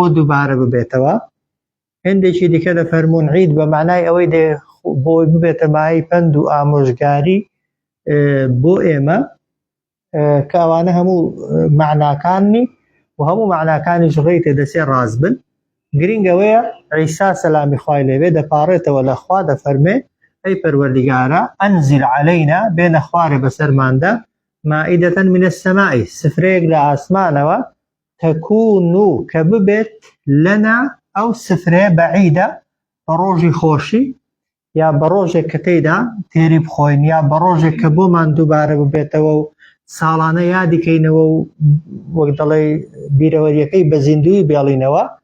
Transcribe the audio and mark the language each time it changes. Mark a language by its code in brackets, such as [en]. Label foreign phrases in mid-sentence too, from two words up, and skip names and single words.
[ckb] دووبارە ببێتەوە هەندێکی دیکە دەفەرمون عید بە معنای ئەوەی بۆی ببێتە مای پەند و ئامۆژگاری بۆ ئێمە کە ئەوانە هەموو معناکانی و هەموو معناکانی ژڕی تێدەچێ ڕاست بن گرنگەوەیە عیسا سەلامی خوای لێبێ دەپاڕێتەوە لە خوا دەفەرمێ ئەی پەروەردگارە [ar] ئەنزل عەلەینا [ckb] بێنە خوارێ بەسەرماندا [ar] مائدة من السماء [ckb] سفرێک لە ئاسمانەوە تەکون کە ببێت لەنا ئەو سفرێ بەعیدە بە ڕۆژی خۆشی یا بە ڕۆژێک کە تێیدا تێری بخۆین یا بە ڕۆژێک کە بۆمان دووبارە ببێتەوە و ساڵانە یادیکەینەوە و وەک دەڵێ بیرەوەریەکەی بە زیندوی بێڵینەوە